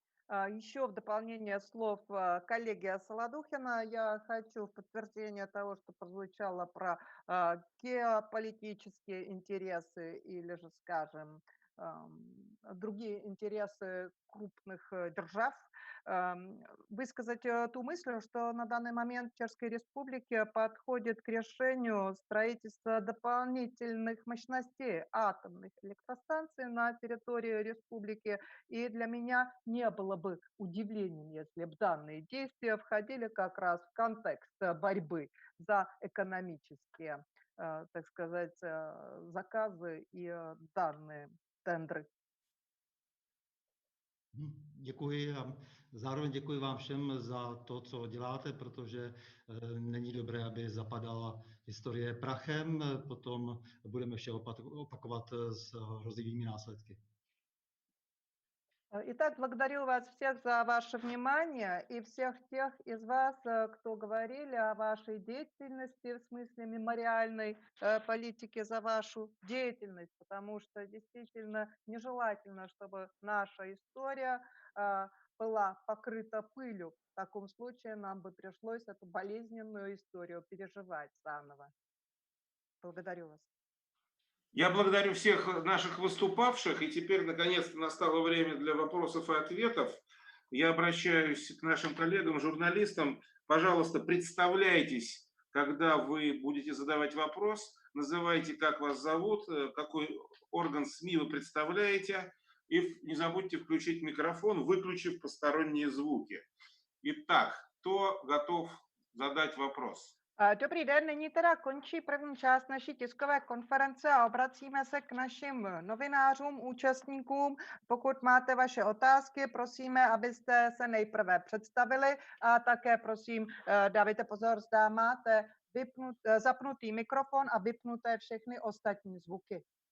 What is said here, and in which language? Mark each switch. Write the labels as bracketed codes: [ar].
[ru] Еще в дополнение слов коллеги Солодухина я хочу в подтверждение того, что прозвучало про геополитические интересы или же, скажем, другие интересы крупных держав, высказать ту мысль, что на данный момент в Чешской Республике подходит к решению строительства дополнительных мощностей атомных электростанций на территории республики. И для меня не было бы удивлением, если бы данные действия входили как раз в контекст борьбы за экономические, так сказать, заказы и данные tendry. [cs] Děkuji a zároveň děkuji vám všem za to, co děláte, protože není dobré, aby zapadala historie prachem, potom budeme vše opakovat s hrozivými následky. [ru] Итак, благодарю вас всех за ваше внимание и всех тех из вас, кто говорили о вашей деятельности в смысле мемориальной политики, за вашу деятельность, потому что действительно нежелательно, чтобы наша история была покрыта пылью. В таком случае нам бы пришлось эту болезненную историю переживать заново. Благодарю вас. Я благодарю всех наших выступавших, и теперь, наконец-то, настало время для вопросов и ответов. Я обращаюсь к нашим коллегам, журналистам. Пожалуйста, представляйтесь, когда вы будете задавать вопрос, называйте, как вас зовут, какой орган СМИ вы представляете, и не забудьте включить микрофон, выключив посторонние звуки. Итак, кто готов задать вопрос? [cs] Dobrý den, nyní teda končí první část naší tiskové konference a obracíme se k našim novinářům, účastníkům. Pokud máte vaše otázky, prosíme, abyste se nejprve představili a také prosím, dávejte pozor, zda máte zapnutý mikrofon a vypnuté všechny ostatní zvuky.